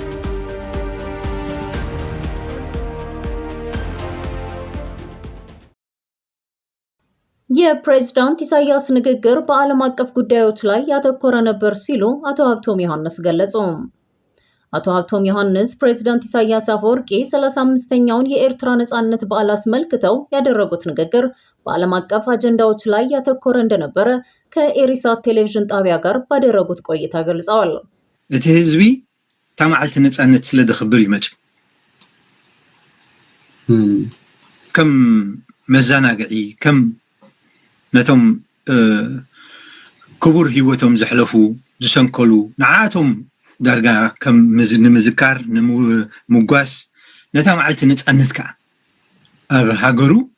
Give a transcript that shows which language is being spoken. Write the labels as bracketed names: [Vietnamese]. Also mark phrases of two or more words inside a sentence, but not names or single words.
[Amharic] የፕሬዝዳንት ኢሳያስ ንግግር በዓለም አቀፍ ጉዳዮች ላይ ያተኮረ ነበር ሲሉ አቶ ሀብቶም ዮሐንስ ገለጹ። አቶ ሀብቶም ዮሐንስ ፕሬዝዳንት ኢሳያስ አፈወርቂ 35ኛውን የኤርትራ ነጻነት በዓል አስመልክተው ያደረጉት ንግግር በዓለም አቀፍ አጀንዳዎች ላይ ያተኮረ እንደነበረ ከኤሪሳት ቴሌቪዥን ጣቢያ ጋር ባደረጉት ቆይታ ገልጸዋል። [Tigrinya] እቲ ህዝቢ ታማዓልቲ ነጻነት ስለ ዝኽብር ይመጽ ከም መዘናግዒ ከም ነቶም ክቡር ህይወቶም ዘሕለፉ ዝሰንከሉ ንዓቶም ዳርጋ ከም ንምዝካር ንምጓስ ነታ መዓልቲ ነጻነት ከዓ ኣብ ሃገሩ